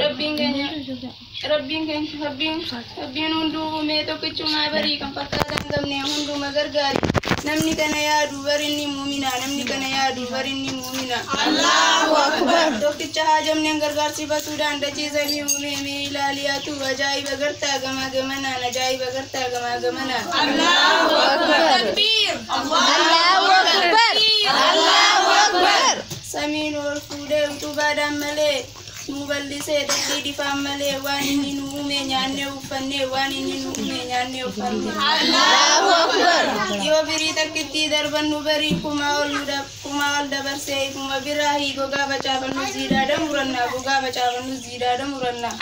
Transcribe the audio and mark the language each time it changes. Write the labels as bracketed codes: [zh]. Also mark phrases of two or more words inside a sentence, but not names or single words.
[om] Rabbiin keenya, Rabbiin keenya, Rabbiin, Rabbiin hunduu uume tokkichumaa barii kan fakkaatan qabne hunduma gargaari. Namni kana yaadu bari inni muumina, namni kana yaadu bari inni muumina. [ar] الله أكبر. [om] Tokkicha haajamneen gargaarsifatuu daandachiisanii uume mee ilaaliyaatu ajaa'iba gartaa gamaa gamanaan, ajaa'iba gartaa gamaa gamanaan. [ar] الله أكبر. تكبير. الله أكبر. الله أكبر. [om] Samiin ol fuudhee utubaadhaan malee nu bal'isee dachee difaan malee waan inni nu uume nyaannee uffannee, waan inni nu uume nyaannee uffanne. [ar] الله أكبر. [om] Yoo birii takkitti darbannu barii kuma ol nu dab-, kuma ol dabarsee ifuma biraa hii gogaa facaafannu ziidaa damurannaa, gogaa facaafannu ziidaa damurannaa.